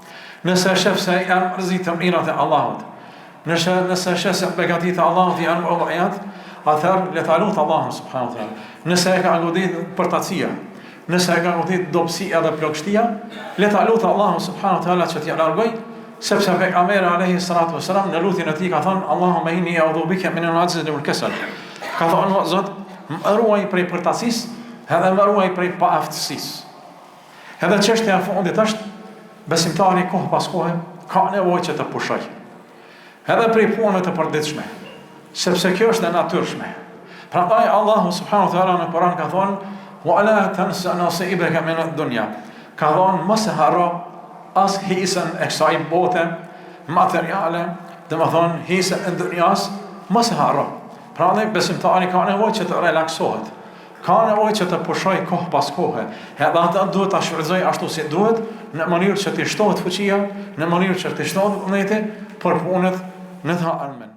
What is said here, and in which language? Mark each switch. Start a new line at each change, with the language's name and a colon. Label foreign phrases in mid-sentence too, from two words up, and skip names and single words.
Albanian: Nëse shef se janë rrezitë mirat e Allahut, nëse shef se begatitë e Allahut janë mëdha, atëherë le ta lutë Allahun
Arabic: سبحانه وتعالى.
Albanian: Nëse e ka godit përtacia, nëse e ka godit dobësia dhe plagështia, le ta lutë Allahun
Arabic: سبحانه وتعالى
Albanian: që t'i largoj, sepse pejgamberi
Arabic: عليه الصلاة والسلام
Albanian: në lutjen e tij ka thënë
Arabic: اللهم إني أعوذ بك من العجز والكسل.
Albanian: Ka thënë Zot, më ruaj prej përtacisë, edhe më ruaj prej paaftësisë. Edhe çështja e fundit është besimtari kohë pas kohe ka nevojë që të pushoj. Edhe prej punëve të përditshme, sepse kjo është e natyrshme. Prandaj Allahu
Arabic: سبحانه وتعالى
Albanian: në Kur'an ka thonë
Arabic: ولا تنس نصيبك من الدنيا.
Albanian: Ka thonë mos e harro as hisën e kësaj bote materiale, domethënë hisën e dunjas, mos e harro. Prandaj besimtari ka nevojë që të relaksohet. Ka nevojë që të pushoj kohë pas kohe. Edhe ata duhet ta shfrytëzoj ashtu si duhet, në mënyrë që të shtohet fuqia, në mënyrë që të shtohet vullneti për punët në të ardhmen.